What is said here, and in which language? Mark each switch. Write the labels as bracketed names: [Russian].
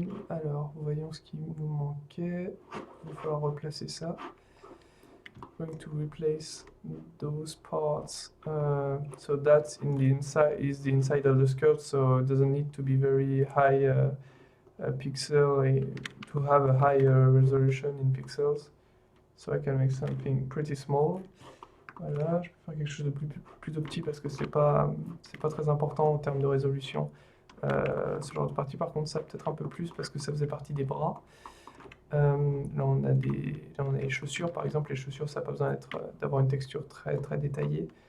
[French] Alors, voyons ce qui nous manquait. Il va falloir replacer ça. [English] Going to replace those parts. So that's in the inside is the inside of the skirt, so it doesn't need to be very high pixel to have a higher resolution in pixels. So I can make something pretty small. [French] Voilà, je peux faire quelque chose de plutôt petit parce que c'est pas très important en termes de résolution. Ce genre de partie, par contre, ça peut-être un peu plus parce que ça faisait partie des bras. Là, on a les chaussures, par exemple. Les chaussures, ça n'a pas besoin d'avoir une texture très très détaillée.